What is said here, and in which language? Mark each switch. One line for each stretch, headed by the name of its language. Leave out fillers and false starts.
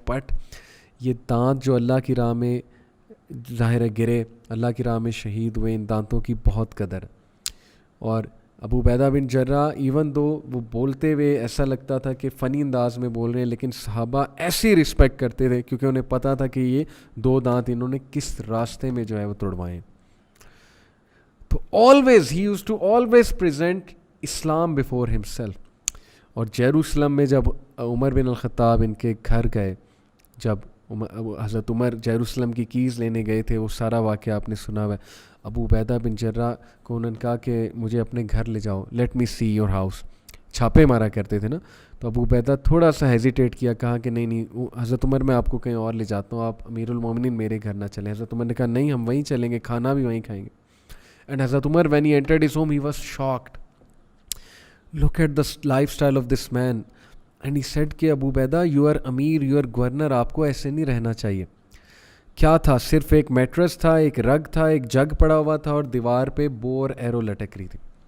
Urdu: But یہ دانت جو اللہ کی راہ میں ظاہر ہے گرے, اللہ کی راہ میں شہید ہوئے, ان دانتوں کی بہت قدر. اور ابو عبیدہ بن جرح ایون دو وہ بولتے ہوئے ایسا لگتا تھا کہ فنی انداز میں بول رہے ہیں, لیکن صحابہ ایسی رسپیکٹ کرتے تھے کیونکہ انہیں پتہ تھا کہ یہ 2 دانت انہوں نے کس راستے میں جو ہے وہ توڑوائے.
English: تو always he used to always present Islam before himself.
Urdu: اور جیروسلم میں جب عمر بن الخطاب ان کے گھر گئے, جب حضرت عمر جیروسلم کی کیز لینے گئے تھے, وہ سارا واقعہ آپ نے سنا ہوا ہے. ابو عبیدہ بن جرح کو انہوں نے کہا کہ مجھے اپنے گھر لے جاؤ, let me see your house. چھاپے مارا کرتے تھے نا, تو ابو عبیدہ تھوڑا سا ہیزیٹیٹ کیا, کہا کہ نہیں حضرت عمر میں آپ کو کہیں اور لے جاتا ہوں, آپ امیر المومنین میرے گھر نہ چلیں. حضرت عمر نے کہا نہیں, ہم وہیں چلیں گے, کھانا بھی وہیں کھائیں گے.
English: And Hazrat Umar, when he entered his home, he was shocked. Look at the lifestyle of this man.
Urdu: And he said کہ ابو عبیدہ, you are Amir, you are governor, آپ کو ایسے نہیں رہنا چاہیے. کیا تھا, صرف ایک میٹرس تھا, ایک رگ تھا, ایک جگ پڑا ہوا تھا, اور دیوار پہ بو اور ایرو لٹک رہی تھی.